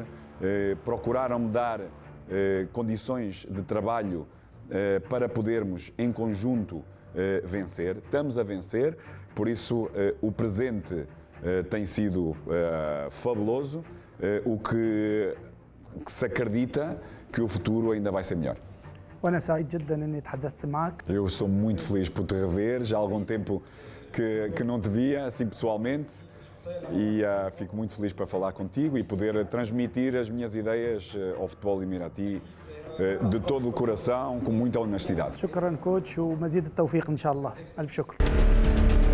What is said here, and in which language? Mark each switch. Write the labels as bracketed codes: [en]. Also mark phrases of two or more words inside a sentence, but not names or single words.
[pt] Procuraram-me dar condições de trabalho para podermos, em conjunto, vencer. Estamos a vencer, por isso o presente tem sido fabuloso, o que se acredita que o futuro ainda vai ser melhor. [ar] وأنا سعيد جدا إني تحدثت معك. [pt] Eu estou muito feliz por te rever, já há algum tempo que não te via assim pessoalmente e fico muito feliz para falar contigo e poder transmitir as minhas ideias ao futebol emirati de todo o coração, com muita honestidade. [ar] شكرا كوتش ومزيد التوفيق إن شاء الله. ألف شكر.